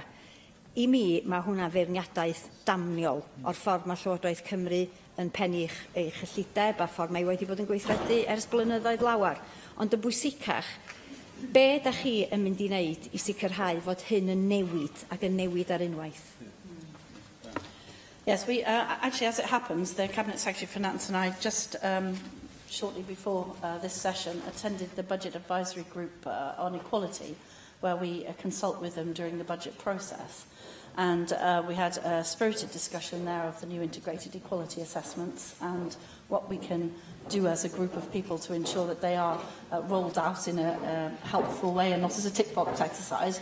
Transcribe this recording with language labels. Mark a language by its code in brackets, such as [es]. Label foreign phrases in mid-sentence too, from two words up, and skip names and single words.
[cy] I mi, mae hwnna feirniadaeth damniol o'r ffordd mae Llywodraeth Cymru yn pennu ei chyllideb a ffordd mae wedi bod yn gweithredu ers blynyddoedd lawar. Ond yn bwysicach, be ydych chi yn mynd I wneud I sicrhau fod hyn yn newid ac yn newid ar unwaith? [en] Yes, we actually, as it happens, the Cabinet Secretary for Finance and I just shortly before this session attended the Budget Advisory Group on Equality, where we consult with them during the budget process. And we had a spirited discussion there of the new integrated equality assessments and what we can do as a group of people to ensure that they are rolled out in a helpful way and not as a tick box exercise.